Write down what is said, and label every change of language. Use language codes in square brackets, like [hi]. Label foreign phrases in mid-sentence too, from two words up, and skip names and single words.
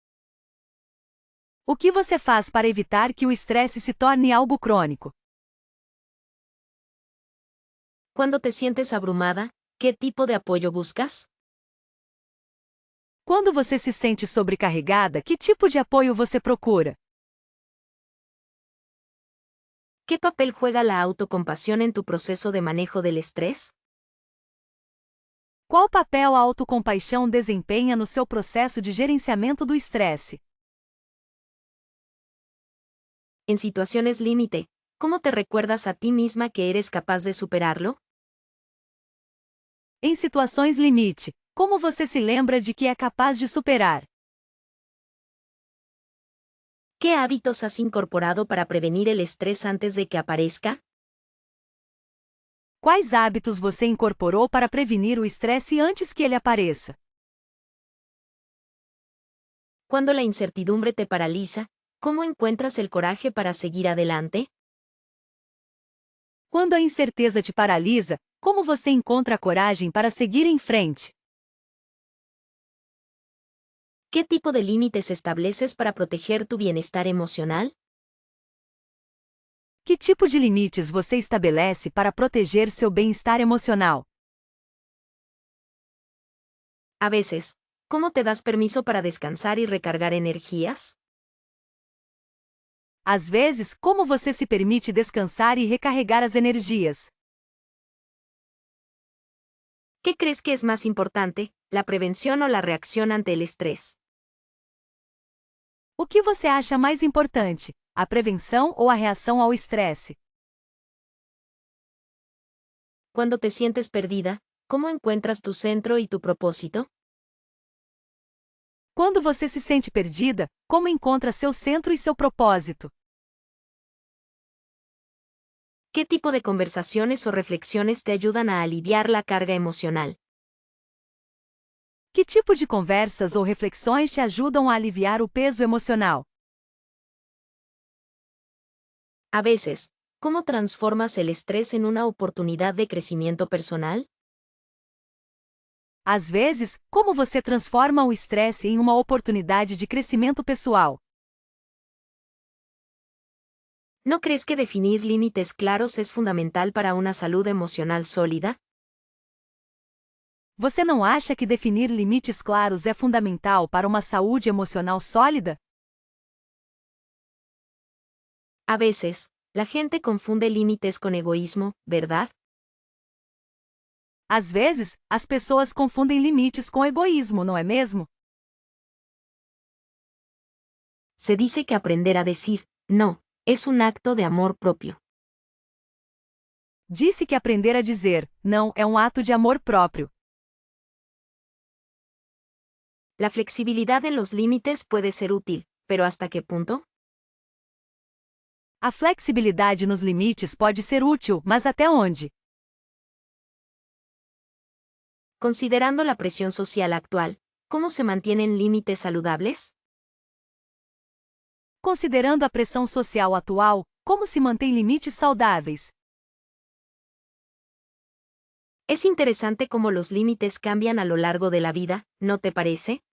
[pt] O que você faz para evitar que o estresse se torne algo crônico? [es] Cuando te sientes abrumada, ¿qué tipo de apoyo buscas? [pt] Quando você se sente sobrecarregada, que tipo de apoio você procura? [es] ¿Qué papel juega la autocompasión en tu proceso de manejo del estrés? [pt] Qual papel a autocompaixão desempenha no seu processo de gerenciamento do estresse? [es] En situaciones límite, ¿cómo te recuerdas a ti misma que eres capaz de superarlo? [pt] Em situações limite, como você se lembra de que é capaz de superar? [es] ¿Qué hábitos has incorporado para prevenir el estrés antes de que aparezca? [pt] Quais hábitos você incorporou para prevenir o estresse antes que ele apareça? [es] Cuando la incertidumbre te paraliza, ¿cómo encuentras el coraje para seguir adelante? [pt] Quando a incerteza te paralisa, como você encontra a coragem para seguir em frente? [es] ¿Qué tipo de límites estableces para proteger tu bienestar emocional? [pt] Que tipo de limites você estabelece para proteger seu bem-estar emocional? [es] A veces, ¿cómo te das permiso para descansar y recargar energías? [pt] Às vezes, como você se permite descansar e recarregar as energias? [es] ¿Qué crees que es más importante, la prevención o la reacción ante el estrés? [pt] O que você acha mais importante, a prevenção ou a reação ao estresse? [es] Cuando te sientes perdida, ¿cómo encuentras tu centro y tu propósito? [pt] Quando você se sente perdida, como encontra seu centro e seu propósito? [es] ¿Qué tipo de conversaciones o reflexiones te ayudan a aliviar la carga emocional? [pt] Que tipo de conversas ou reflexões te ajudam a aliviar o peso emocional? [es] A veces, ¿cómo transformas el estrés en una oportunidad de crecimiento personal? [pt] Às vezes, como você transforma o estresse em uma oportunidade de crescimento pessoal? [es] ¿No crees que definir límites claros es fundamental para una salud emocional sólida? [pt] Você não acha que definir limites claros é fundamental para uma saúde emocional sólida? [es] A veces, la gente confunde límites con egoísmo, ¿verdad? [pt] Às vezes, as pessoas confundem limites com egoísmo, não é mesmo? [es] Se dice que aprender a decir no es un acto de amor propio. [pt] Disse que aprender a dizer não é um ato de amor próprio. [es] La flexibilidad en los límites puede ser útil, pero ¿hasta qué punto? [pt] A flexibilidade nos limites pode ser útil, mas até onde? [es] Considerando la presión social actual, ¿cómo se mantienen límites saludables? [pt] Considerando a pressão social atual, como se mantém limites saudáveis? [es] Es interesante cómo los límites cambian a lo largo de la vida, ¿no te parece?